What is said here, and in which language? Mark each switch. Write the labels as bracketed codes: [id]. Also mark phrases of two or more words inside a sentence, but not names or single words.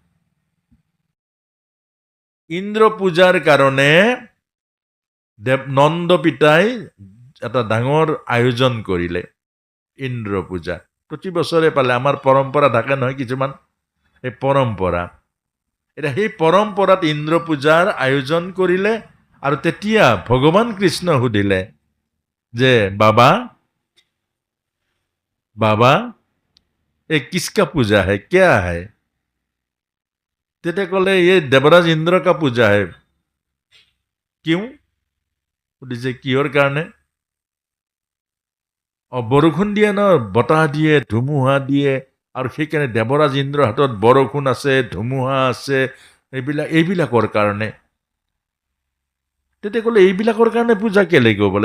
[as] ইন্দ্ৰ পূজাৰ কাৰণে নন্দ পিতাই এটা ডাঙৰ আয়োজন কৰিলে, ইন্দ্ৰ পূজা। প্ৰতি বছৰে পালে, আমাৰ পৰম্পৰা থাকে নহয় কিছুমান, এই পৰম্পৰা। এতিয়া সেই পৰম্পৰাত ইন্দ্ৰ পূজাৰ আয়োজন কৰিলে, আৰু তেতিয়া ভগৱান কৃষ্ণ সুধিলে যে বাবা [hi] ये किसका पूजा है, क्या है? [as] তেতিয়া ক'লে [hi] ये देवराज इंद्र का पूजा है। क्यों? [as] সুধিছে কিহৰ কাৰণে? বৰষুণ দিয়ে ন, বতাহ দিয়ে, ধুমুহা দিয়ে, আৰু সেইকাৰণে দেৱৰাজ ইন্দ্ৰৰ হাতত বৰষুণ আছে, ধুমুহা আছে, এইবিলাকৰ কাৰণে। তেতিয়া ক'লে এইবিলাকৰ কাৰণে পূজা কেলে বোলে?